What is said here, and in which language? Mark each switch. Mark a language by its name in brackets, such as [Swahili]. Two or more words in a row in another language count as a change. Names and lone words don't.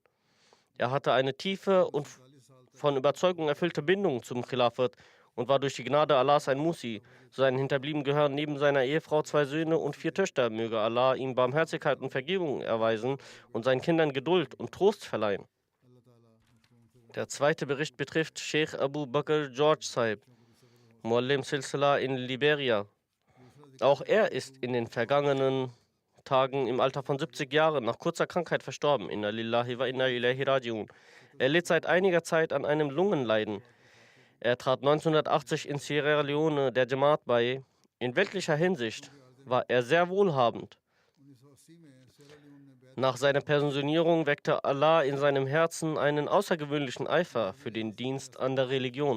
[German] Er hatte eine tiefe und von Überzeugung erfüllte Bindung zum Khilafat und war durch die Gnade Allahs ein Musi. Zu seinen Hinterbliebenen gehören neben seiner Ehefrau 2 Söhne und 4 Töchter. Möge Allah ihm Barmherzigkeit und Vergebung erweisen und seinen Kindern Geduld und Trost verleihen. Der zweite Bericht betrifft Sheikh Abu Bakr George Sahib, Muallim Silsila in Liberia. Auch er ist in den vergangenen Tagen im Alter von 70 Jahren nach kurzer Krankheit verstorben. [Arabic] إنا لله وإنا إليه راجعون. [German] Er litt seit einiger Zeit an einem Lungenleiden. Er trat 1980 in Sierra Leone der Jamaat bei. In weltlicher Hinsicht war er sehr wohlhabend. Nach seiner Pensionierung weckte Allah in seinem Herzen einen außergewöhnlichen Eifer für den Dienst an der Religion.